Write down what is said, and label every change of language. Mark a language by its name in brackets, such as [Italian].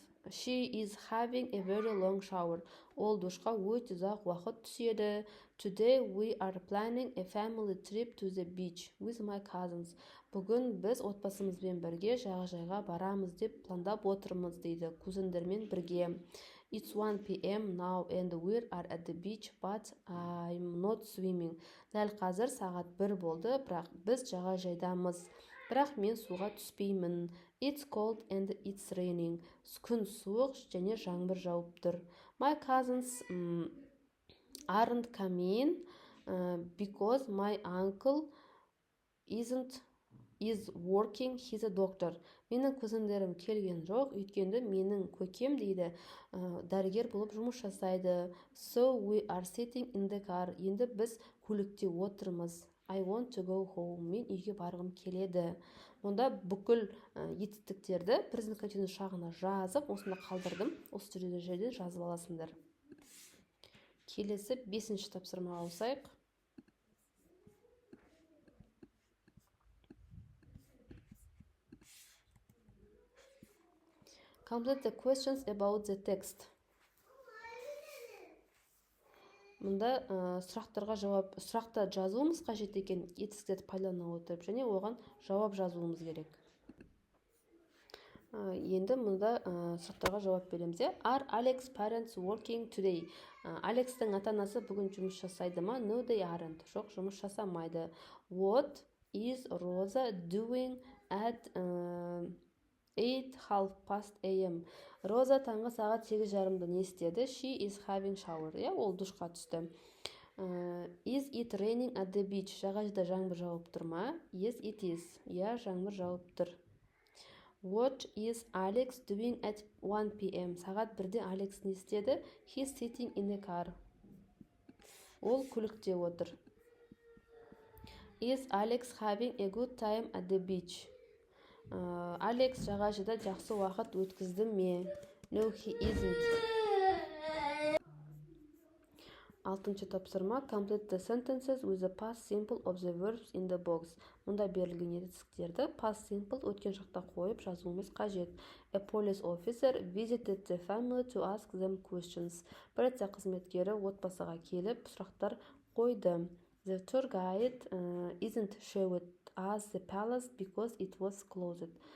[English] She is having a very long shower. [Kazakh] Ол душқа өте ұзақ уақыт түседі. [English] Today we are planning a family trip to the beach with my cousins. [Kazakh] Бүгін біз отбасымызбен бірге жағажайға барамыз деп пландап отырмыз дейді, кузендермен бірге. [English] It's 1 p.m. now and we are at the beach, but I'm not swimming. [Kazakh] Дәл қазір сағат 1 болды, бірақ біз жағажайдамыз. Бірақ мен суға түспеймін. [English] It's cold and it's raining. [Kazakh] Күн суық және жаңбыр жауып тұр. [English] My cousins aren't coming because my uncle is working, he's a doctor. [Kazakh] Менің кузендерім келген жоқ, өйткені менің көкем дейді, дәрігер болып жұмыс жасайды. [English] So we are sitting in the car. [Kazakh] Енді біз көлікте отырмыз. [English] I want to go home. [Kazakh] Мен үйге барғым келеді. Онда бүкіл етістіктерді present continuous шағына жазып, осында қалдырдым. Осы жерде жазып аласыңдар. Келесі 5-ші тапсырмаға ауысайық. [English] Complete the questions about the text. [Kazakh] Мұнда сұрақта жазуымыз қажет екен, етістіктерді пайдалана отырып, және оған жауап жазуымыз керек. Енді мұнда сұрақтарға жауап береміз. [English] Are Alex's parents working today? [Kazakh] Алекстің ата-анасы бүгін жұмыс жасайды ма? [English] No, they aren't. [Kazakh] Жоқ, жұмыс жасамайды. [English] What is Rosa doing at 8:30 a.m.? [Kazakh] Роза таңғы сағат 8:30-да не істеді? [English] She is having shower. [Kazakh] Ол душқа түсті. [English] Is it raining at the beach? [Kazakh] Жағажайда жаңбыр жауып тұр ма? [English] Yes, it is. [Kazakh] Жаңбыр жауып тұр. [English] What is Alex doing at 1 p.m.? [Kazakh] Сағат 1-де Алекс не істеді? [English] He's sitting in the car. [Kazakh] Ол көлікте отыр. [English] Is Alex having a good time at the beach? [Kazakh] Алекс жағажайда жақсы уақыт өткізді ме? [English] No, he isn't. [Kazakh] 6-ші тапсырма. [English] Complete the sentences with the past simple of the verbs in the box. [Kazakh] Мұнда берілген етістіктерді past simple өткен шақта қойып жазуымыз қажет. [English] A police officer visited the family to ask them questions. [Kazakh] Полиция қызметкері отбасыға келіп сұрақтар қойды. [English] The tour guide isn't showed us the palace because it was closed.